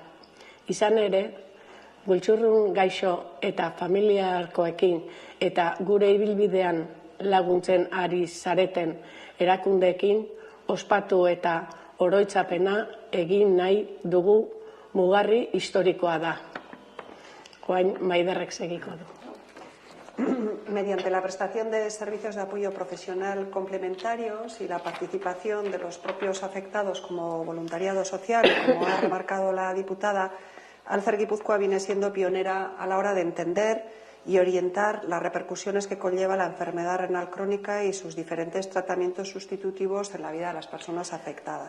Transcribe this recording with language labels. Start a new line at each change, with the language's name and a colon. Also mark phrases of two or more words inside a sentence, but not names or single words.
Basque: Izan ere, gultxurrun gaixo eta familiarkoekin eta gure ibilbidean laguntzen ari zareten erakundeekin ospatu eta oroitzapena egin nahi dugu mugarri historikoa da. Orain Maiderrek segiko du.
Spanish: Mediante la prestación de servicios de apoyo profesional complementarios y la participación de los propios afectados como voluntariado social, como ha remarcado la diputada, Alfer Gipuzkoa viene siendo pionera a la hora de entender y orientar las repercusiones que conlleva la enfermedad renal crónica y sus diferentes tratamientos sustitutivos en la vida de las personas afectadas.